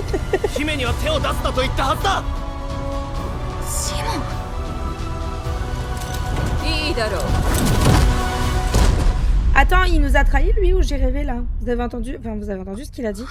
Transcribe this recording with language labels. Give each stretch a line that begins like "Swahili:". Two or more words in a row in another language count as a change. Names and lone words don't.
Japanese: 姫には手を出すなと言ったはずだ。シモン、いいだろう。
French: Attends, il nous a trahi lui ou j'ai rêvé là? Vous avez entendu? Enfin, vous avez entendu ce qu'il a dit?